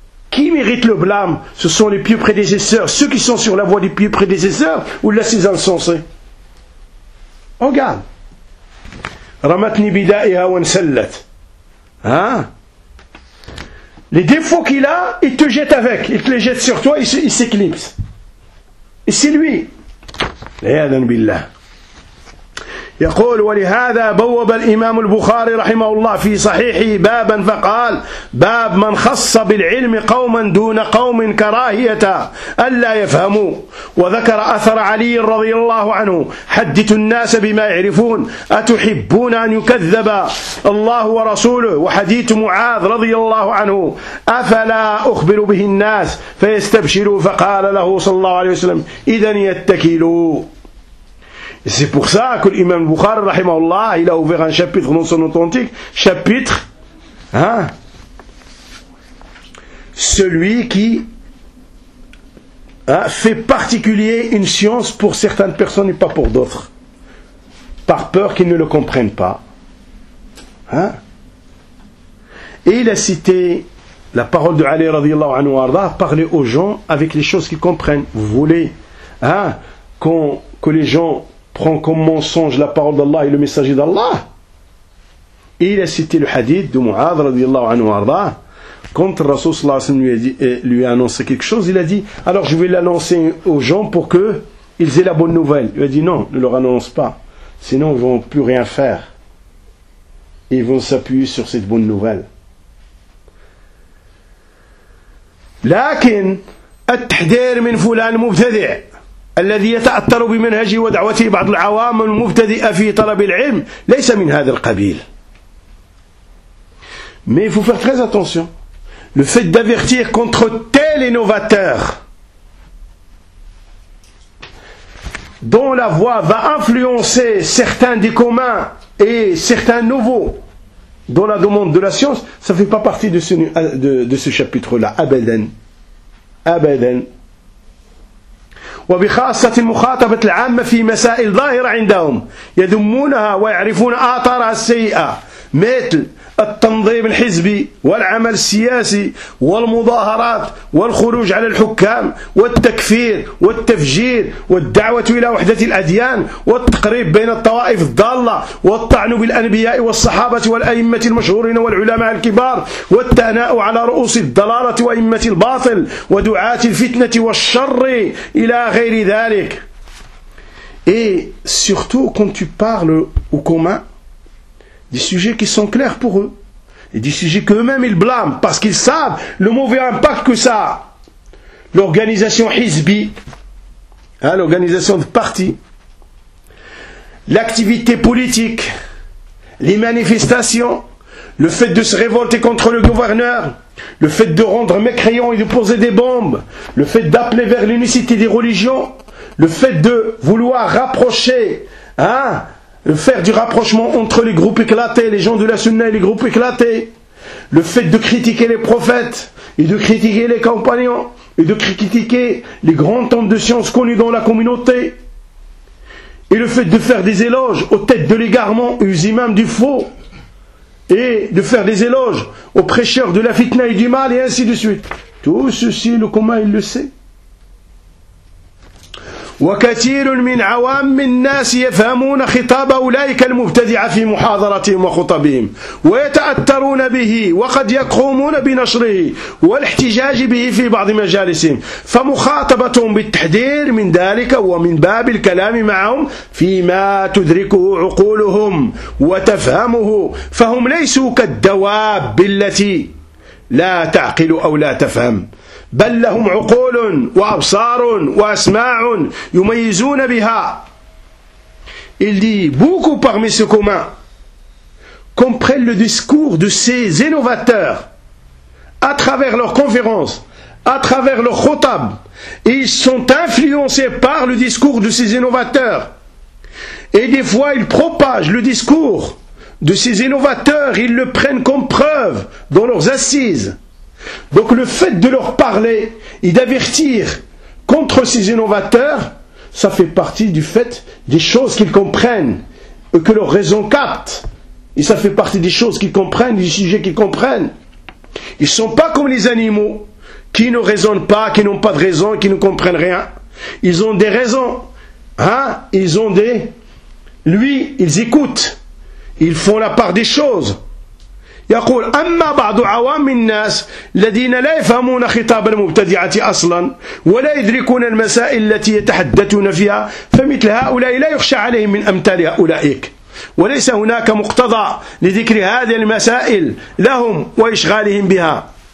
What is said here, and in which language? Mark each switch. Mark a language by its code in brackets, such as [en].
[fr] Qui mérite le blâme? Ce sont les pieux prédécesseurs, ceux qui sont sur la voie des pieux prédécesseurs, ou là ces insensés? Regarde. [ar] Ramatni bida'iha wa nsallat. [fr] Hein? Les défauts qu'il a, il te jette avec. Il te les jette sur toi, il s'éclipse. Et c'est lui. L'aïda n'billah. [ar] يقول ولهذا بوب الإمام البخاري رحمه الله في صحيحه بابا فقال باب من خص بالعلم قوما دون قوم كراهية ألا يفهموا وذكر أثر علي رضي الله عنه حدث الناس بما يعرفون أتحبون أن يكذب الله ورسوله وحديث معاذ رضي الله عنه أفلا أخبر به الناس فيستبشروا فقال له صلى الله عليه وسلم إذن يتكلوا. [fr] Et c'est pour ça que l'imam Bukhari, rahimahullah, il a ouvert un chapitre non son authentique, chapitre, hein, celui qui hein, fait particulier une science pour certaines personnes et pas pour d'autres, par peur qu'ils ne le comprennent pas. Hein. Et il a cité la parole de Ali radiallahu anhu arda, parler aux gens avec les choses qu'ils comprennent. Vous voulez hein, que les gens prend comme mensonge la parole d'Allah et le messager d'Allah. Et il a cité le hadith de Mu'adh radiallahu anhu arda, quand le Rasoul sallallahu alayhi wa sallam lui a annoncé quelque chose, il a dit, alors je vais l'annoncer aux gens pour qu'ils aient la bonne nouvelle. Il a dit, non, ne leur annonce pas, sinon ils ne vont plus rien faire. Ils vont s'appuyer sur cette bonne nouvelle. [ar] Lakin, at-tahdir min fulan mubtadi' الذي يتأثر بمنهجه ودعوته بعض العوام المبتدئ في طلب العلم ليس من هذا القبيل. [fr] Mais il faut faire très attention. Le fait d'avertir contre tel innovateur dont la voix va influencer certains des communs et certains nouveaux dans la demande de la science, ça ne fait pas partie de ce chapitre-là. [ar] Abadan. Abadan. وبخاصة المخاطبة العامة في مسائل ظاهرة عندهم يذمونها ويعرفون آثارها السيئة مثل التنظيم الحزبي والعمل السياسي والمظاهرات والخروج على الحكام والتكفير والتفجير والدعوة إلى وحدة الأديان والتقريب بين الطوائف الضالة والطعن بالأنبياء والصحابة والأئمة المشهورين والعلماء الكبار والثناء على رؤوس الضلالة وأئمة الباطل ودعاة الفتنة والشر إلى غير ذلك. [fr] Et surtout quand tu parles au commun des sujets qui sont clairs pour eux, et des sujets qu'eux-mêmes ils blâment, parce qu'ils savent le mauvais impact que ça a. L'organisation Hizbi, hein, l'organisation de parti, l'activité politique, les manifestations, le fait de se révolter contre le gouverneur, le fait de rendre mécréants et de poser des bombes, le fait d'appeler vers l'unicité des religions, le fait de vouloir rapprocher, hein, faire du rapprochement entre les groupes éclatés, les gens de la sunna et les groupes éclatés, le fait de critiquer les prophètes et de critiquer les compagnons et de critiquer les grands hommes de science connus dans la communauté, et le fait de faire des éloges aux têtes de l'égarement et aux imams du faux, et de faire des éloges aux prêcheurs de la fitna et du mal, et ainsi de suite. Tout ceci, le commun, il le sait. [ar] وكثير من عوام الناس يفهمون خطاب أولئك المبتدعة في محاضرتهم وخطبهم ويتأثرون به وقد يقومون بنشره والاحتجاج به في بعض مجالسهم فمخاطبتهم بالتحذير من ذلك ومن باب الكلام معهم فيما تدركه عقولهم وتفهمه فهم ليسوا كالدواب التي لا تعقل أو لا تفهم بل لهم عقول وأبصار وأسماع يميزون بها. [fr] Il dit, beaucoup parmi ce commun comprennent le discours de ces innovateurs à travers leurs conférences, à travers leurs khutab, et ils sont influencés par le discours de ces innovateurs. Et des fois, ils propagent le discours de ces innovateurs, ils le prennent comme preuve dans leurs assises. Donc le fait de leur parler et d'avertir contre ces innovateurs, ça fait partie du fait des choses qu'ils comprennent et que leur raison capte. Et ça fait partie des choses qu'ils comprennent, du sujet qu'ils comprennent. Ils ne sont pas comme les animaux qui ne raisonnent pas, qui n'ont pas de raison, qui ne comprennent rien. Ils ont des raisons. Hein? Ils ont des... Lui, ils écoutent. Ils font la part des choses. [ar] يقول أما بعض عوام الناس الذين لا يفهمون خطاب المبتدعة أصلا ولا يدركون المسائل التي يتحدثون فيها، فمثل هؤلاء لا يخشى عليهم من أمثال هؤلاء، وليس هناك مقتضى لذكر هذه المسائل لهم وإشغالهم بها،